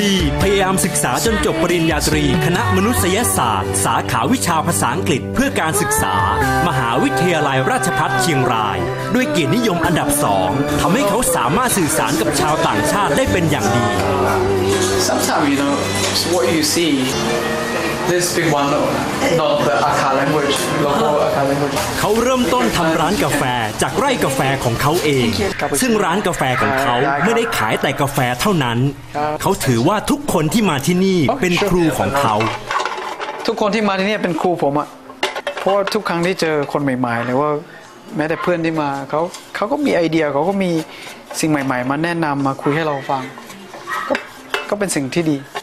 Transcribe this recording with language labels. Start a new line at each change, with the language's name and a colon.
Thai: ลีพยายามศึกษาจนจบปริญญาตรีคณะมนุษยศาสตร์สาขาวิชาภาษาอังกฤษเพื่อการศึกษามหาวิทยาลัยราชภัฏเชียงรายด้วยเกียรตินิยมอันดับ2ทำให้เขาสามารถสื่อสารกับชาวต่างชาติได้เป็นอย่างดี
English: Sometimes you know what you see this big one not the Akha language local Akha language
Thai: เขาเริ่มต้นทำร้านกาแฟจากไร่กาแฟของเขาเองซึ่งร้านกาแฟของเขาไม่ได้ขายแต่กาแฟเท่านั้นเขาถือว่าทุกคนที่มาที่นี่เป็นครูของเขา ทุกคนที่มาที่นี่เป็นครูผมอะเพราะทุกครั้งที่เจอคนใหม่ๆหรือว่าแม้แต่เพื่อนที่มาเขาก็มีไอเดียเขาก็มีสิ่งใหม่ๆมาแนะนำมาคุยให้เราฟังก็เป็นสิ่งที่ดี